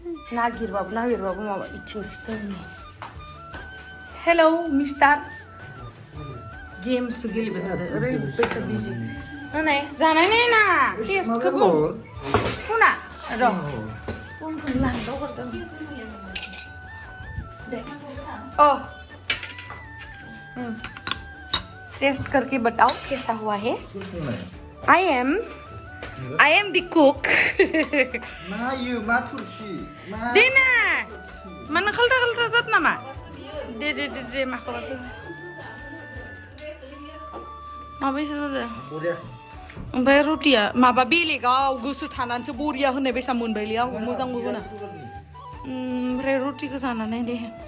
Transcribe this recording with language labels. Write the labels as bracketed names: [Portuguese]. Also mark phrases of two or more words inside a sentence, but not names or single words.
[Bodo] नागिरबाबो माबा इथिंसो जोंनि हेलौ मिस्टार गेम्स गेलेबाय थादो ओरैबायसा बिजि नाय जानाय नायना टेस्टखौ स्पुना र' स्पुनखौ लांदाव हरदों दे [Hindi] टेस्ट करके बताओ कैसा हुआ है [English] I am the cook [Bodo] मा थुरसि देना मानो खाल्टा जात नामा दे माखौबासो माबायसा जादों ओमफ्राय रुटिया माबा बेलेगाव गोसो थानानैसो बरिया होननाय बायसा मोनबायलै आं मोजांबो होना ओमफ्राय रुटिखौ जानानै दे